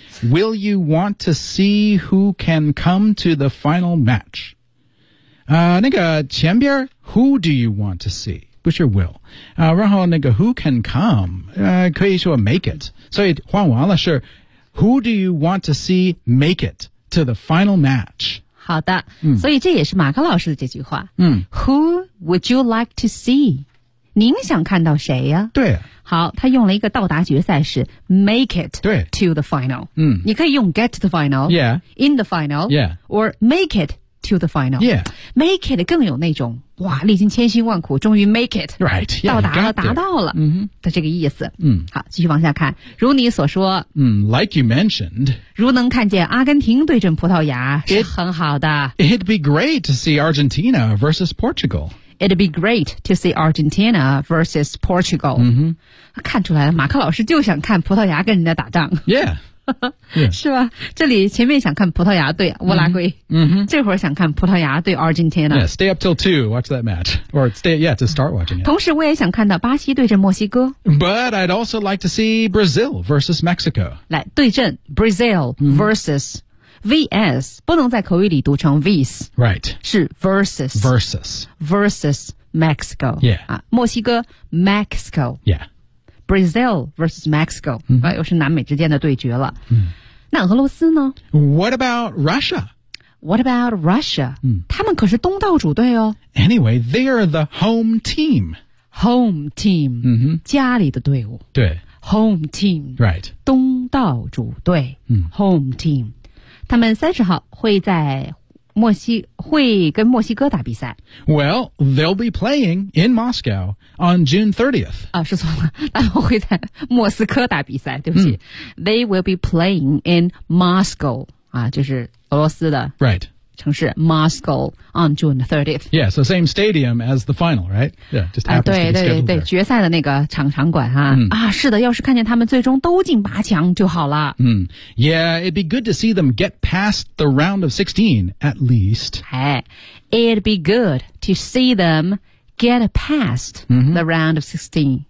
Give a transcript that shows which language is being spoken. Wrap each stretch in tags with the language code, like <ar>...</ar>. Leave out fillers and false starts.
<en>Will you want to see who can come to the final match?</en> <zh>那个前边</zh> <en>who do you want to see?</en> <zh>不是 will. 然后那个</zh> <en>who can come?</en> <zh>可以说</zh> <en>make it.</en> <zh>所以换完了是</zh> <en>who do you want to see make it to the final match?</en> <zh>好的。所以这也是马克老师的这句话。</zh> <en>Who would you like to see?</en> <zh>您想看到谁呀、对、好，他用了一个到达决赛是 make it to the final、你可以用</zh> <en>get to the final、</en> <zh>in the final、or make it to the final、make it 更有那种哇，历经千辛万苦终于 make it</zh> <en>right, yeah,</en> <zh>到达了达到了、的这个意思、好，继续往下看，如你所说、</zh> <en>like you mentioned</en> <zh>如能看见阿根廷对阵葡萄牙是很好的</zh> <en>it'd be great to see Argentina versus Portugal It'd be great to see Argentina versus Portugal.、</en> <zh>看出来了，马克老师就想看葡萄牙跟人家打仗。</zh> <en>Yeah.</en> <zh>是吧？这里前面想看葡萄牙对乌拉圭。这会儿想看葡萄牙对 Argentina.</zh> <en>Yeah, stay up till 2, watch that match. Or stay, to start watching it.</en> <zh>同时我也想看到巴西对阵墨西哥。</zh> <en>But I'd also like to see Brazil versus Mexico.</en> <zh>来，对阵 Brazil versus VS, 不能在口语里读成 VS.</zh> <en>Right. 是 versus. Versus. Versus Mexico. Yeah.</en> <zh>墨西哥 Mexico.</zh> <en>Yeah. Brazil versus Mexico.、</en> <zh>又是南美之间的对决了。那俄罗斯呢?</zh> <en>What about Russia? What about Russia?、</en> <zh>他们可是东道主队哦。</zh> <en>Anyway, they are the home team. Home team.、</en> <zh>家里的队伍。对。</zh> <en>Home team. Right.</en> <zh>东道主队。Home team. 他们30号会在墨西会跟墨西哥打比赛。</zh> <en>Well, they'll be playing in Moscow on June 30th.</en> <zh>啊，说错了，他们会在莫斯科打比赛，对不起。</zh> <en>They will be playing in Moscow,</en> <zh>啊，就是俄罗斯的城市</zh> <en>Moscow on June 30th. Yeah, so same stadium as the final, right? Yeah, just happens to be scheduled there.</en> <zh>决赛的那个场馆哈、是的，要是看见他们最终都进八强就好了。</zh> <en>Yeah, it'd be good to see them get past the round of 16, at least. It'd be good to see them get past the round of 16.</en>